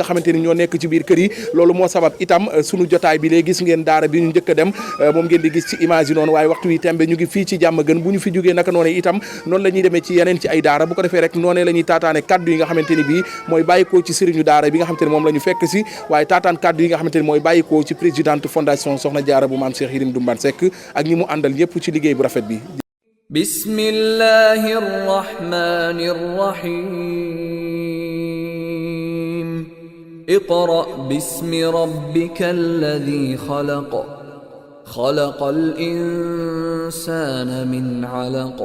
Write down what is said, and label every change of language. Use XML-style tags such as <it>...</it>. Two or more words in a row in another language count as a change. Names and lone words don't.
<wo>xamante ni ñoo nekk ci biir kër yi loolu moo sabab itam sunu jotaay bi léegi gis ngeen daara bi ñu njëkk a dem moom ngeen di gis ci image yi noonu waaye waxtu wi tembe ñu ngi fii ci jàmm gën bu ñu fi jógee naka noonu itam noonu la ñuy demee ci yeneen ci ay daara bu ko defee rek noonee la ñuy taataane kaddu yi nga xamante ni bii mooy bàyyikoo ci sëriñu daara bi nga xamante ni moom la ñu fekk si waaye taataan kaddu yi nga xamante ni mooy bàyyikoo ci</wo> <fr>présidente fondation</fr> <wo>Soxna Diarra bu maam Cheikh Yérim Ndumbane Seck ak ñi mu àndal ñëpp ci liggéey bu rafet bi.</wo> <ar>بسم الله الرحمن الرحيم. اقرأ باسم ربك الذي خلق. خلق الإنسان من علق.</ar>